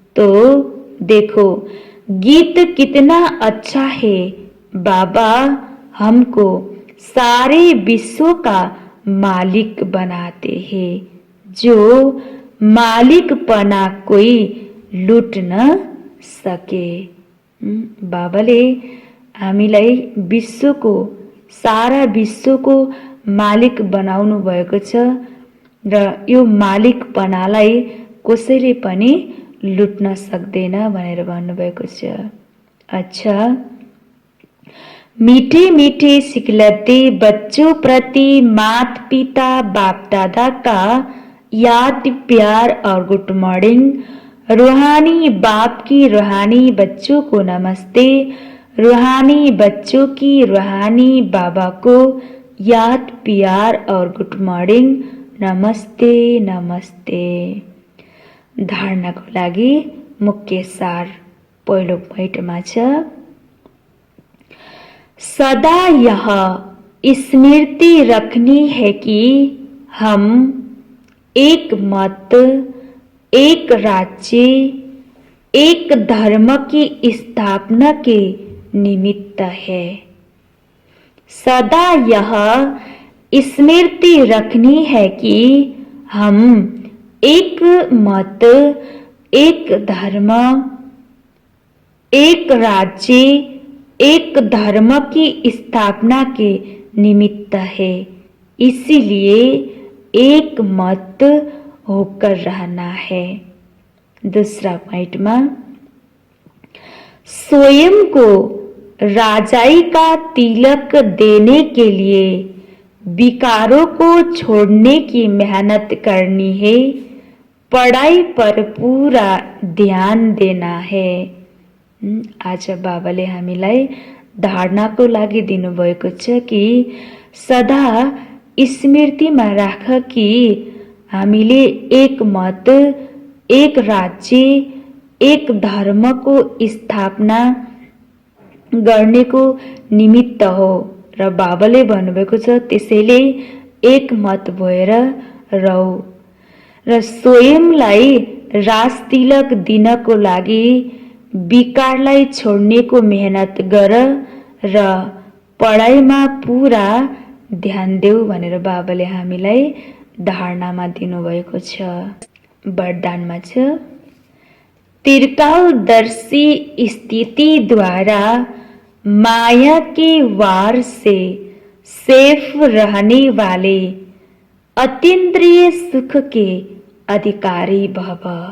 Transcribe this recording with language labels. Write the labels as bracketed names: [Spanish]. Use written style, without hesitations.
[Hindi] तो देखो गीत कितना अच्छा है। बाबा हमको सारे विश्व का मालिक बनाते हैं। जो मालिकपना कोई लुट न सके। [Nepali] बाबाले हामीलाई विश्वको, सारा विश्वको मालिक बनाउनु भएको छ र यो मालिकपनालाई कसैले पनि लुट्न सक्दैन भनेर भन्नुभएको छ। [Hindi] अच्छा, मीठे मीठे सिखलाते बच्चों प्रति माता पिता बाप दादा का याद प्यार और गुड मॉर्निंग। रूहानी बाप की रूहानी बच्चों को नमस्ते। रूहानी बच्चों की रूहानी बाबा को याद प्यार और गुड मॉर्निंग। नमस्ते नमस्ते। [Nepali] धारणाको लागि मुख्य सार पहिलो पाइटमा छ। [Hindi] सदा यह स्मृति रखनी है कि हम एक मत, एक राज्य, एक धर्म की स्थापना के निमित्त है। सदा यह स्मृति रखनी है कि हम एक मत, एक धर्म, एक राज्य, एक धर्म की स्थापना के निमित्त है। इसीलिए एक मत होकर रहना है। दूसरा पॉइंट में स्वयं को राजाई का तिलक देने के लिए विकारों को छोड़ने की मेहनत करनी है। पढ़ाई पर पूरा ध्यान देना है। [Nepali] आज बाबाले हामीलाई धारणाको लागि दिनुभएको छ कि सदा स्मृतिमा राख कि हामीले एक मत, एक राज्य, एक धर्मको स्थापना गर्नेको निमित्त हो र बाबाले भन्नुभएको छ त्यसैले एक मत भएर रहौ र स्वयंलाई राजतिलक दिनको लागि विकारलाई छोड्नेको मेहनत गर र पढाइमा पूरा ध्यान देऊ भनेर बाबाले हामीलाई धारणामा दिनुभएको छ। वरदानमा छ [Hindi] त्रिकालदर्शी स्थिति द्वारा माया के वार से सेफ रहने वाले अतीन्द्रिय सुख के अधिकारी भव।